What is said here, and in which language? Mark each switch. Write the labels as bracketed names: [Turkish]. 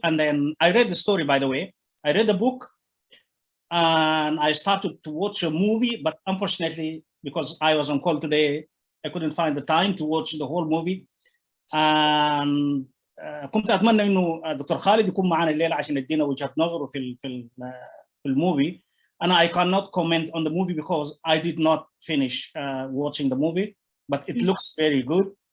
[English] And then I read the story, by the way. I read the book and I started to watch a movie, but unfortunately, because I was on call today, I couldn't find the time to watch the whole movie. [Arabic] And كنت أتمنى إنه دكتور خالد يكون معنا الليلة عشان يدينا وجهة نظره في movie. [English] And I cannot comment on the movie because I did not finish watching the movie, but it looks very good.